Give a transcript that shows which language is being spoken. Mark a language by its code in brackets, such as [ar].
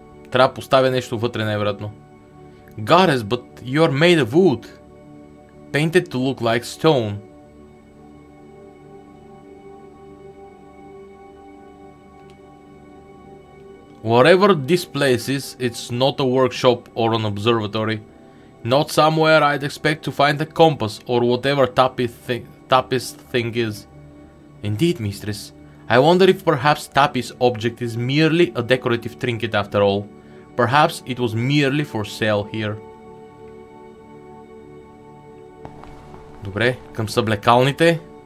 [bg] Трябва да поставя нещо вътре, най-вероятно. [en] Goddess, but you are made of wood. Painted to look like stone. Whatever this place is, it's not a workshop or an observatory. Not somewhere I'd expect to find a compass or whatever Tapi's thing is. Indeed, mistress. I wonder if perhaps Tapi's object is merely a decorative trinket after all. Perhaps it was merely for sale here. [bg] Добре, към съблекалните.